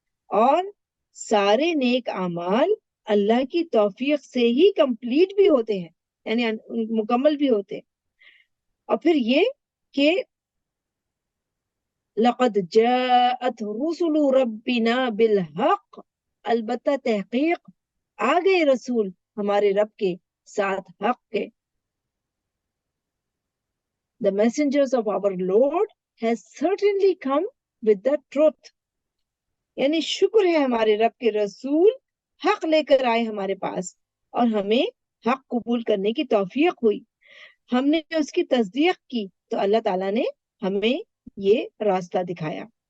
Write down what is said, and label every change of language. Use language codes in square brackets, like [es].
[ur] اور سارے نیک اعمال اللہ کی توفیق سے ہی کمپلیٹ بھی ہوتے ہیں یعنی مکمل بھی ہوتے ہیں. اور پھر یہ کہ [ar] لقد جاءت رسل ربنا بالحق، [ur] البتہ تحقیق آ گئے رسول ہمارے رب کے ساتھ حق کے. [en] The messengers of our Lord has certainly come with the truth. [ur] یعنی شکر ہے ہمارے رب کے رسول حق لے کر آئے ہمارے پاس اور ہمیں حق قبول کرنے کی توفیق ہوئی. ہم نے اس کی تصدیق کی تو اللہ تعالیٰ نے ہمیں یہ راستہ دکھایا.